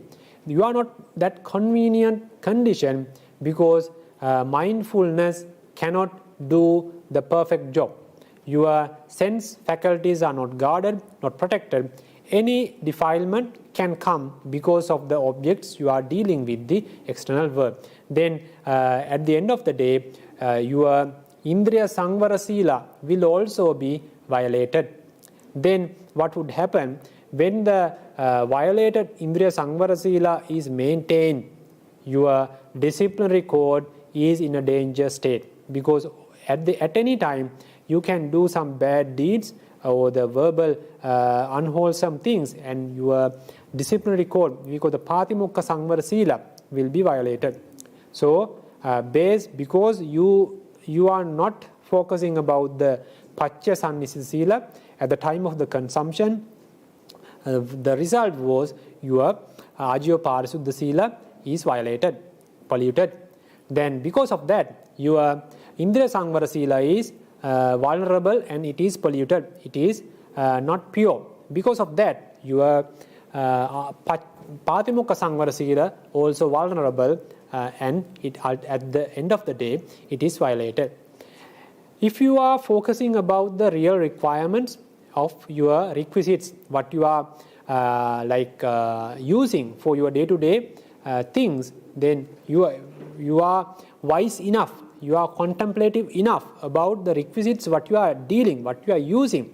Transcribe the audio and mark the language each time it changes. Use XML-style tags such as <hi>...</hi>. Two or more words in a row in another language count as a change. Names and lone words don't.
<en>You are not that convenient condition because mindfulness cannot do the perfect job. Your sense faculties are not guarded, not protected. Any defilement can come because of the objects you are dealing with, the external world. Then at the end of the day, your</en> <pi>indriya samvara sīla</pi> <en>will also be violated. Then what would happen when the violated</en> <pi>indriya samvara sīla</pi> <en>is maintained? Your disciplinary code is in a danger state because at any time you can do some bad deeds or the verbal unwholesome things, and your disciplinary code, because the</en> <pi>patimokka samvara sīla,</pi> <en>will be violated. So because you are not focusing about the</en> <pi>paccaya sannīsita-sīla</pi> <en>at the time of the consumption, the result was your catupārisuddhi-sīla is violated, polluted. Then because of that, your</en> <pi>indriya samvara sīla</pi> <en>is vulnerable and it is polluted. It is not pure. Because of that, your</en> <pi>patimokka samvara sīla</pi> <en>also vulnerable, and at the end of the day, it is violated. If you are focusing about the real requirements of your requisites, what you are using for your day-to-day things, then you are wise enough, you are contemplative enough about the requisites, what you are dealing, what you are using.</en>